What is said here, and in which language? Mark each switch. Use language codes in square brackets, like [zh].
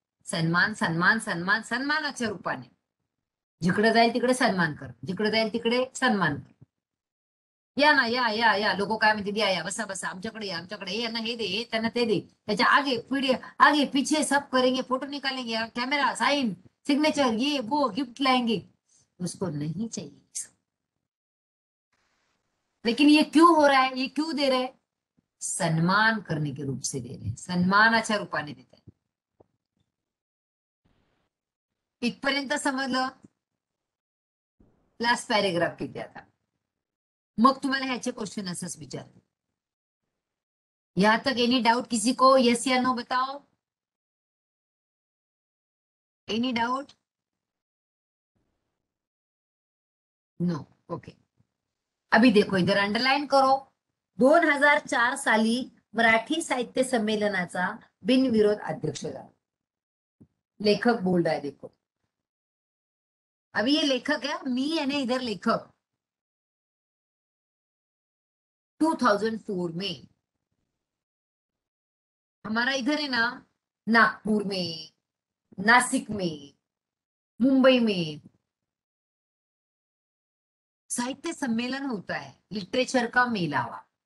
[mr] सन्मान, सन्मान, सन्मान, सन्मानाच्या रूपाने. जिकडे जाईल तिकडे सन्मान कर, जिकडे जाईल तिकडे सन्मान कर. या ना, या या या, लोक काय म्हणते, या या, बसा बसा, आमच्याकडे या, आमच्याकडे यांना हे दे, हे त्यांना ते दे, त्याच्या आगे पिढी [hi] आगे पीछे सब करेंगे, फोटो निकालेंगे, [mr] कैमरा, साइन, सिग्नेचर, ये वो, गिफ्ट लाएंगे. [hi] उसको नहीं चाहिए सब. लेकिन ये क्यों हो रहा है, ये क्यों दे रहे हैं? सन्मान करने के रूप से दे रहे हैं, [mr] सन्मानाच्या रूपाने देत आहे. इथपर्यंत समजलं? लास्ट पॅरेग्राफ किती आता. मग तुम्हाला ह्याचे क्वेश्चन असंच विचारते. [hi] यहां तक [en] any doubt [hi] किसी को? यस या नो बताओ. [en] Any doubt? No. Okay. [hi] अभी देखो इधर अंडरलाइन करो. [mr] 2004 साली मराठी साहित्य संमेलनाचा बिनविरोध अध्यक्ष झाला. [hi] लेखक बोल रहा है, देखो. अभी ये लेखक है, मी यानी इधर लेखक. 2004 में हमारा इधर है ना, नागपुर में, नासिक में, मुंबई में साहित्य सम्मेलन होता है, लिटरेचर का मेलावा.